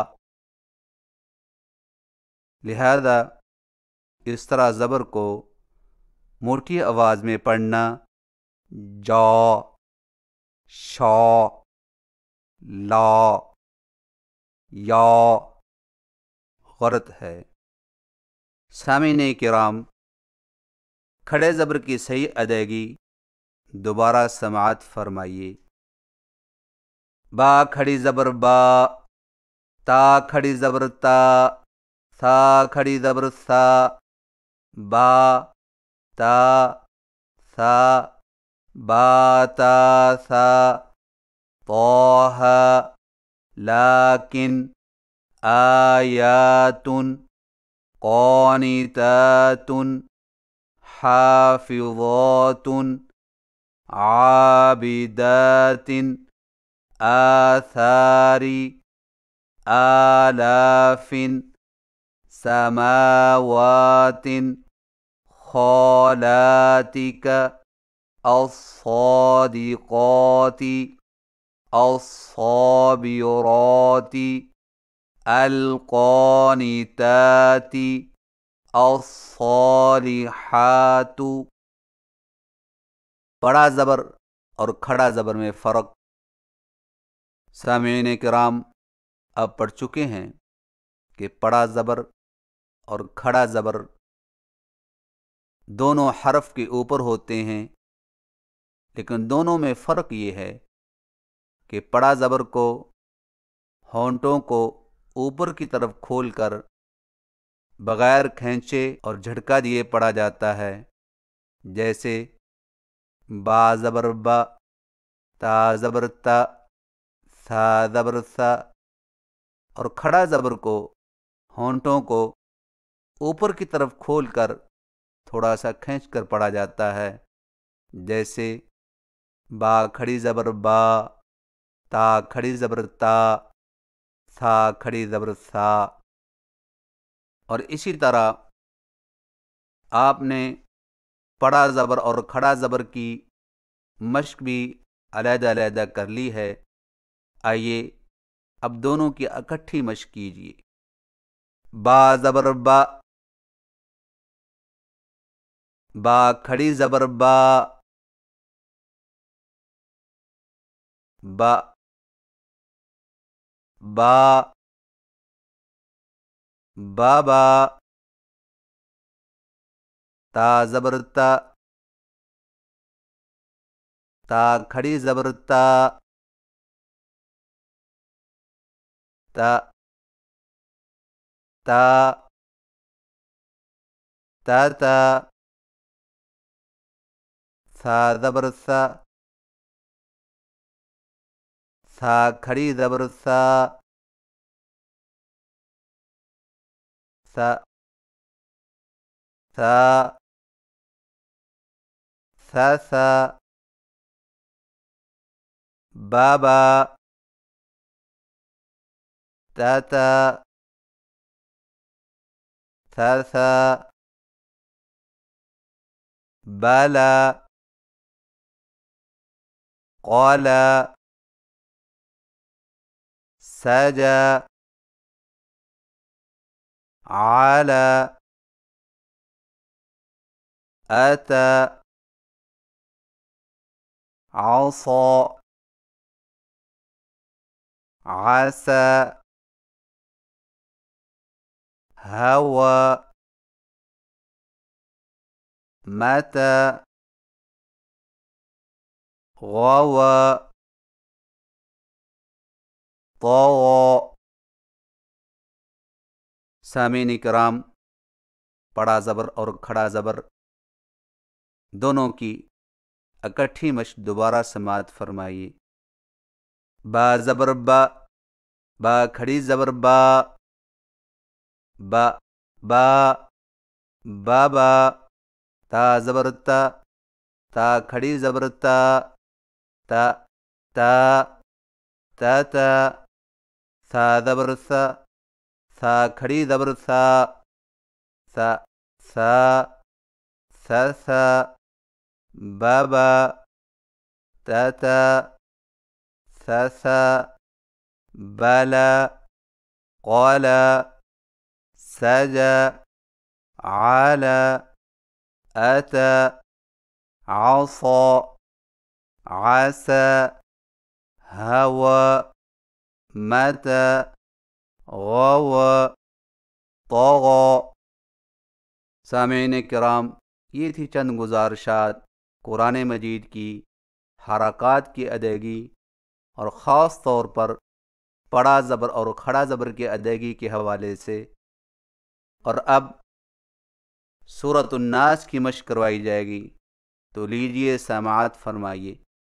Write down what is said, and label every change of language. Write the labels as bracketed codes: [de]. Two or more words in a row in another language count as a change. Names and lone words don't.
[ur] لہذا اس طرح زبر کو موٹی آواز میں پڑھنا، جو، شو، لا، یا غلط ہے۔ سامعین کرام، کھڑے زبر کی صحیح ادائیگی دوبارہ سماعت فرمائیے۔ با کھڑی زبر با، تا کھڑی زبر تا، سا کھڑی زبر سا، با تا سا، با تا سا، طہ [ar] لیکن آیات قانتات حافظات عابدات آثار آلاف سماوات خالاتك الصادقات الصابرات القانتات الصالحات۔ [ur] بڑا زبر اور کھڑا زبر میں فرق سامعین کرام اب پڑھ چکے ہیں کہ بڑا زبر اور کھڑا زبر دونوں حرف کے اوپر ہوتے ہیں، لیکن دونوں میں فرق یہ ہے کہ بڑا زبر کو ہونٹوں کو اوپر کی طرف کھول کر بغیر کھینچے اور جھٹکا دیے پڑھا جاتا ہے، جیسے با زبر با، تا زبر تا، سا زبر سا، اور کھڑا زبر کو ہونٹوں کو اوپر کی طرف کھول کر تھوڑا سا کھینچ کر پڑھا جاتا ہے، جیسے با کھڑی زبر با، تا کھڑی زبر تا، سا کھڑی زبر سا۔ اور اسی طرح آپ نے بڑا زبر اور کھڑا زبر کی مشق بھی علیحدہ علیحدہ کر لی ہے۔ آئیے اب دونوں کی اکٹھی مشق کیجیے۔ با زبر با، با کھڑی زبر با، با با، بابا، تا زبر تا، تا کھڑی زبر تا، تا تا، تا تا، سا زبر سا، سا کھڑی زبر سا، سا سا، سا سا، بابا، تا تا، سا سا، [ar] بالا، قالا، سجا، عالا، أتى، عصى، عسى، هوى، متى، غوى، طوى۔ [ur] سامعین کرام، بڑا زبر اور کھڑا زبر دونوں کی اکٹھی مشق دوبارہ سماعت فرمائیے۔ با زبر با، با کھڑی زبر با، با با، بابا، تا زبر تا، تا کھڑی زبر تا، تا تا، تا تا، سا زبر سا، سا کھڑی زبر سا، سا سا، سا سا، بابا، تا تا، سا سا، [ar] بالا، قالا، سجا، عالا، أتى، عصى، عسى، هوى، متى، غو طغى۔ [ur] سامعین کرام، یہ تھی چند گزارشات قرآن مجید کی حرکات کی ادائیگی اور خاص طور پر پڑا زبر اور کھڑا زبر کی ادائیگی کے حوالے سے۔ اور اب سورۃ الناس کی مشق کروائی جائے گی، تو لیجئے سماعت فرمائیے۔